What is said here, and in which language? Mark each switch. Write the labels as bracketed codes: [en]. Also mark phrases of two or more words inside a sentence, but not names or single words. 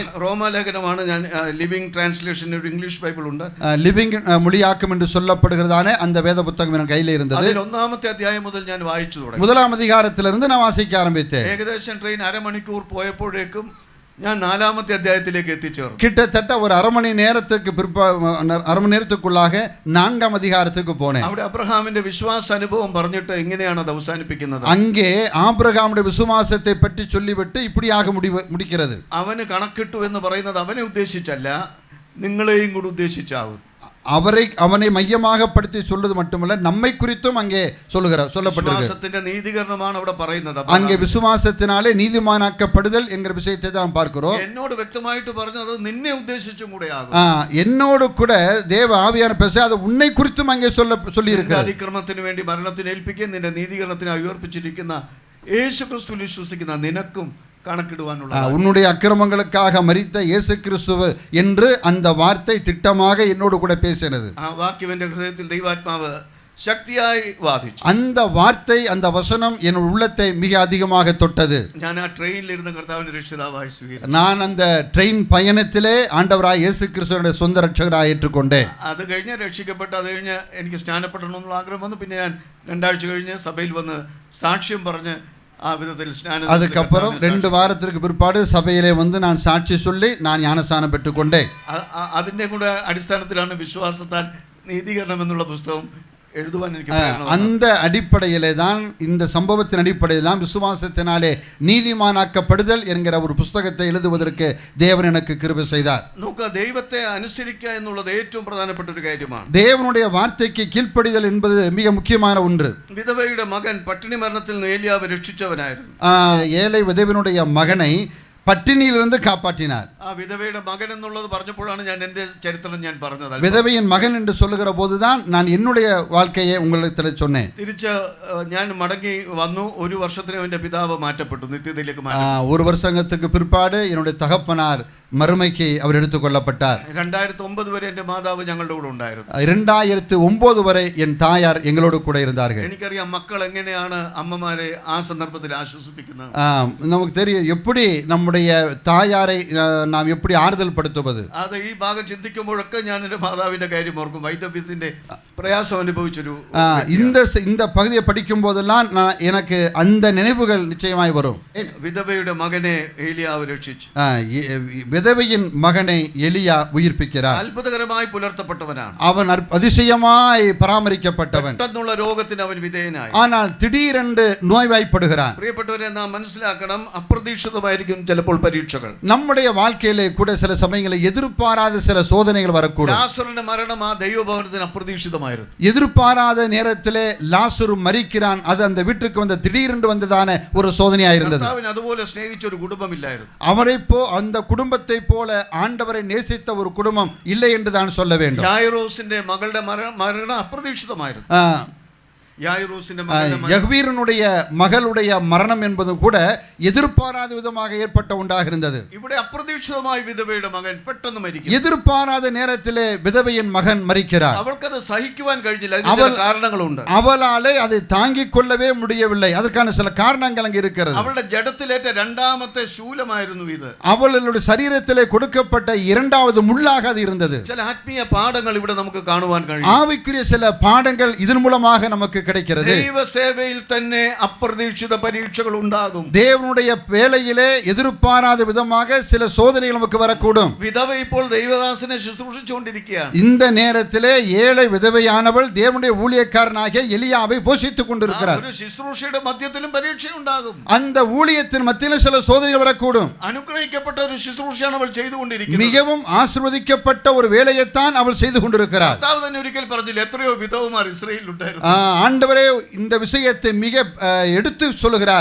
[ml] റോമാലേഖനമാണ്. ഞാൻ [en] Living Translation, [ml] ഒരു [en] English Bible [ml] ഉണ്ട്. [ta] லிவிங் மொழியாக்கம் என்று சொல்லப்படுகிறதான அந்த வேத புத்தகம் என் கையில் இருந்தது. [ml] ഒന്നാമത്തെ അധ്യായം മുതൽ ഞാൻ വായിച്ചു തുടങ്ങി. [ta] 1ஆம் அதிகாரத்திலிருந்து நான் வாசிக்க ஆரம்பித்தேன். [ml] ഏകദേശം ട്രെയിൻ അരമണിക്കൂർ പോയപ്പോഴേക്കും ഞാൻ 4ാമത്തെ അധ്യായത്തിലേക്ക് എത്തിച്ചേർന്നു. [ta] கிட்டத்தட்ட ஒரு அரை மணி நேரத்துக்குள்ளாக 4ஆம் அதிகாரத்துக்கு போனேன். [ml] അവിടെ അബ്രഹാമിന്റെ വിശ്വാസ അനുഭവം പറഞ്ഞിട്ട് ഇങ്ങനെയാണ് അത് അവസാനിപ്പിക്കുന്നത്. [ta] அங்கே ஆபிரகாமுடைய விசுவாசத்தை பற்றி சொல்லிவிட்டு இப்படியாக முடிக்கிறது. [ml] അവന് കണക്കിട്ടു എന്ന് പറയുന്നത് അവനെ ഉദ്ദേശിച്ചല്ല, നിങ്ങളെയും കൂടി ഉദ്ദേശിച്ചാവും. [ta] அவனை மையமாக படுத்தி சொல்வது மட்டுமல்ல, நம்மை குறித்தும் அங்கே சொல்லப்பட்டிருக்கிறது. [ml] நீதிகரணമാണ് അവിടെ പറയുന്നത്. [ta] அங்கே விசுவாசத்தினாலே நீதிமானாக்கப்படுதல் என்கிற விஷயத்தை தான் பார்க்கிறோம். [ml] എന്നോട് വ്യക്തമായിട്ട് പറഞ്ഞത് നിന്നെ ഉദ്ദേശിച്ചും കൂടെ ആകും. [ta] என்னோடு கூட தேவ ஆவியானவர் பேச அது உன்னை குறித்தும் அங்கே சொல்லி இருக்கிறது. [ml] അതിക്രമത്തിന് വേണ്ടി മരണത്തിന് ഏൽപ്പിക്കുകയും നിന്റെ നീതികരണത്തിന് ഉയർപ്പിച്ചിരിക്കുന്ന യേശുക്രിസ്തുവിൽ വിശ്വസിക്കുന്ന നിനക്കും കണക്കിടുവാനുള്ള, [ta] உன்னுடைய அக்கிரமங்களுக்காக மரித்த இயேசு கிறிஸ்து என்று அந்த வார்த்தை திட்டமாக என்னோடு கூட பேசினது. [ml] ആ വാക്യം എൻ്റെ ഹൃദയത്തിൽ ദൈവാത്മാവ് ശക്തിയായി വാദിച്ചു. [ta] அந்த வார்த்தை, அந்த வசனம் என் உள்ளத்தை மிக அதிகமாக தொட்டது. [ml] ഞാൻ ആ ട്രെയിനിൽ ഇരുന്ന കർത്താവിനെ രക്ഷിതാവായി സ്വീകരിച്ചു. [ta] நான் அந்த ட்ரெயின் பயணத்திலே ஆண்டவராய் இயேசு கிறிஸ்துவினுடைய சொந்த ரட்சகராய் ஏற்றுக்கொண்டேன். [ml] അത് കഴിഞ്ഞ് രക്ഷിക്കപ്പെട്ട് അത് കഴിഞ്ഞ് എനിക്ക് സ്നാനപ്പെടണമെന്നുള്ള ആഗ്രഹം വന്നു. പിന്നെ ഞാൻ 2 ആഴ്ച കഴിഞ്ഞ് സഭയിൽ വന്ന് സാക്ഷ്യം പറഞ്ഞ് ആ വിധത്തിൽ സ്നാനം. [ta] அதுக்கப்புறம் 2 வாரத்திற்கு பிற்பாடு சபையிலே வந்து நான் சாட்சி சொல்லி நான் ஞானஸ்நானம் பெற்றுக்கொண்டேன். [ml] അതിൻ്റെ കൂടെ അടിസ്ഥാനത്തിലാണ് വിശ്വാസത്താൽ നീതീകരണം എന്നുള്ള പുസ്തകം എഴുതുവാൻ എനിക്ക്. [ta] அந்த அடிப்படையிலே தான், இந்த சம்பவத்தின் அடிப்படையில் தான் விசுவாசத்தினாலே நீதிமானாக்கப்படுதல் என்கிற ஒரு புஸ்தகத்தை எழுதுவதற்கு தேவன் எனக்கு கிருபை செய்தார். [ml] നോക്കുക, ദൈവത്തെ അനുസരിക്കുക എന്നുള്ളത് ഏറ്റവും പ്രധാനപ്പെട്ട ഒരു കാര്യമാണ്. [ta] தேவனுடைய வார்த்தைக்கு கீழ்ப்படிதல் என்பது மிக முக்கியமான ஒன்று. [ml] വിധവയുടെ മകൻ പട്ടിണി മരണത്തിൽ നിന്ന് ഏലിയാവ് രക്ഷിച്ചവനായിരുന്നു. [ta] ஏழை விதவனுடைய மகனை பட்டினியிலிருந்து காப்பாற்றினார். [ml] ആ വിധവയുടെ മകൻ എന്നുള്ളത് പറഞ്ഞപ്പോഴാണ് ഞാൻ എൻ്റെ ചരിത്രം ഞാൻ പറഞ്ഞത്. [ta] விதவையின் மகன் என்று சொல்லுகிற போதுதான் நான் என்னுடைய வாழ்க்கையை உங்களிடத்தில் சொன்னேன். [ml] തിരിച്ച് ഞാൻ മടങ്ങി വന്നു. ഒരു വർഷത്തിന് എൻ്റെ പിതാവ് മാറ്റപ്പെട്ടു, നിത്യതയിലേക്ക് മാറ്റി. [ta] ஒரு வருஷத்துக்கு பிற்பாடு என்னுடைய தகப்பனார் மறுமைக்கு அவர் எடுத்துக்கொள்ளப்பட்டார். [ml] 2009 വരെ എൻ്റെ മാതാവ് ഞങ്ങളുടെ കൂടെ ഉണ്ടായിരുന്നു. [ta] 2009 வரை என் தாயார் எங்களோடு கூட இருந்தார்கள். [ml] എനിക്കറിയാം മക്കൾ എങ്ങനെയാണ് അമ്മമാരെ ആ സന്ദർഭത്തിൽ ആശ്വസിപ്പിക്കുന്നത്. [ta] நமக்கு தெரியும் எப்படி நம்முடைய தாயாரை நாம் எப்படி ஆறுதல் படுத்துவது. [ml] അത് ഈ ഭാഗം ചിന്തിക്കുമ്പോഴൊക്കെ ഞാൻ എൻ്റെ മാതാവിൻ്റെ കാര്യം ഓർക്കും. വൈദവ്യത്തിൻ്റെ പ്രയാസം അനുഭവിച്ചൊരു [ta] இந்த பகுதியை படிக்கும் போதெல்லாம் எனக்கு அந்த நினைவுகள் நிச்சயமாய் வரும். [ml] വിധവയുടെ മകനെ ഏലിയാവ് രക്ഷിച്ചു. [ta] விதவையின் மகனை எலியா உயிர்ப்பிக்கிறார். [ml] അത്ഭുതകരമായി പുലർത്തപ്പെട്ടവനാണ്. [ta] அவன் அதிசயமாய் பராமரிக்கப்பட்டவன். [ml] പെട്ടെന്നുള്ള രോഗത്തിന് അവൻ വിധേയനായി. [ta] ஆனால் திடீரென்று நோய்வாய்ப்படுகிறான். [ml] പ്രിയപ്പെട്ടവരെ, നാം മനസ്സിലാക്കണം, അപ്രതീക്ഷിതമായിരിക്കും ചിലപ്പോൾ പരീക്ഷകൾ. [ta] நம்முடைய வாழ்க்கையிலே கூட சில சமயங்களில் எதிர்பாராத சில சோதனைகள் வரக்கூடும். [ml] ലാസറിന്റെ മരണം ആ ദൈവഭവനത്തിന് അപ്രതീക്ഷിതമായിരുന്നു. [ta] எதிர்பாராத நேரத்திலே லாசரு மரிக்கிறான். அது அந்த வீட்டுக்கு வந்த திடீரென்று வந்ததான ஒரு சோதனையா இருந்தது. [ml] കർത്താവിനെ അതുപോലെ സ്നേഹിച്ച ഒരു കുടുംബമില്ലായിരുന്നു. [ta] அந்த குடும்பத்தை போல ஆண்டவரை நேசித்த ஒரு குடும்பம் இல்லை என்று தான் சொல்ல வேண்டும். [ml] യായിറോസിന്റെ മകളുടെ മരണം അപ്രതീക്ഷിതമായിരുന്നു. [ta] யஹ்வீரனுடைய மகளுடைய மரணம் என்பது கூட எதிர்பாராத விதமாக ஏற்பட்ட ஒன்றாக இருந்தது. [ml] ഇവിടെ അപ്രതീക്ഷിതമായി വിധവയുടെ മകൻ പെട്ടെന്ന് മരിക്കുന്നു. [ta] எதிர்பாராத நேரத்திலே விதவையின் மகன் மரிக்கிறார். [ml] അവൾക്കത് സഹിക്കുവാൻ കഴിഞ്ഞില്ല. അതിന് ചില കാരണങ്ങളുണ്ട്. [ta] அவளாலே அதை தாங்கிக் கொள்ளவே முடியவில்லை. அதற்கான சில காரணங்கள் அங்கே இருக்கிறது. [ml] അവളുടെ ജഡത്തിലേറ്റ രണ്ടാമത്തെ ശൂലമായിരുന്നു ഇത്. [ta] அவளுடைய சரீரத்திலே கொடுக்கப்பட்ட இரண்டாவது முள்ளாக அது இருந்தது. [ml] ചില ആത്മീയ പാഠങ്ങൾ ഇവിടെ നമുക്ക് കാണുവാൻ കഴിയും. [ta] ஆவிக்குரிய சில பாடங்கள் இதன் மூலமாக நமக்கு கிடைக்கிறது. [ml] ദൈവ സേവയിൽ തന്നെ അപ്രതീക്ഷിത പരീക്ഷകൾ ഉണ്ടാകും. [ta] தேவனுடைய வேளையிலே எதிர்பாராத விதமாக சில சோதனைகள் நமக்கு வரக்கூடும். [ml] വിധവ ഇപ്പോൾ ദൈവദാസനെ ശുശ്രൂഷിച്ചുകൊണ്ടിരിക്കുകയാണ്. [ta] இந்த நேரத்திலே ஏழை விதவையானவள் தேவனுடைய ஊழியக்காரனாகிய எலியாவை போஷித்துக் கொண்டிருக்கிறார். [ml] ഒരു ശുശ്രൂഷയുടെ മധ്യത്തിലും പരീക്ഷ ഉണ്ടാകും. [ta] அந்த ஊழியத்தின் மத்தியிலே சில சோதனைகள் வரக்கூடும். [ml] അനുഗ്രഹിക്കപ്പെട്ട ഒരു ശുശ്രൂഷയാണ് അവൾ ചെയ്തുകൊണ്ടിരിക്കുന്നത്. [ta] மிகவும் ஆசீர்வதிக்கப்பட்ட ஒரு வேலையைத்தான் அவள் செய்து கொண்டிருக்கிறார். [ml] കർത്താവ് തന്നെ ഒരിക്കൽ പറഞ്ഞില്ല, എത്രയോ വിധവമാർ ഇസ്രായേലിൽ ഉണ്ടായിരുന്നു. [ta] ஆண்டவரே இந்த விஷயத்தை மிக எடுத்து சொல்லுகிறார்.